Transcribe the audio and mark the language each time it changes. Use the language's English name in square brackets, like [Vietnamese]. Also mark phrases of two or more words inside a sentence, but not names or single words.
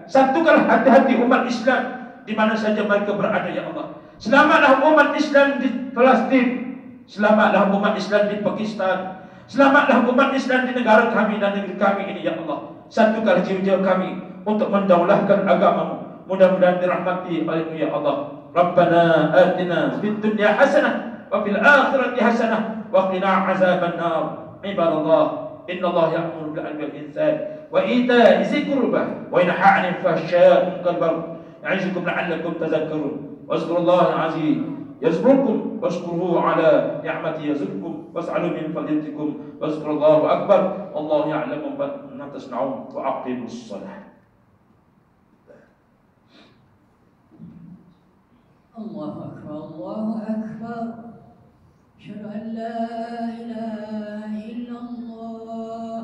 [Malay] Satukanlah hati-hati umat Islam di mana saja mereka berada, [Arabic] يا الله. [Malay] Selamatlah umat Islam di Palestin, selamatlah umat Islam di Pakistan, selamatlah umat Islam di negara kami dan negeri kami ini, [Arabic] يا الله. [Malay] Satukanlah jiwa-jiwa kami untuk mendaulahkan agamamu. Mudah-mudahan dirahmati oleh-Mu, [Arabic] يا الله. ربنا آتنا في الدنيا حسنة وفي الآخرة حسنة وقنا عذاب النار. عباد الله، إن الله يأمر بالعدل والإحسان وإيتاء ذي القربى وينهى عن الفحشاء والمنكر. يعظكم لعلكم تذكرون. واذكروا الله العظيم يذكركم واشكروه على نعمه يزدكم واسألوا من فضلتكم وذكر الله أكبر. والله يعلم ما تصنعون وأقم الصلاة. الله أكبر، الله أكبر. أشهد أن لا إله إلا الله.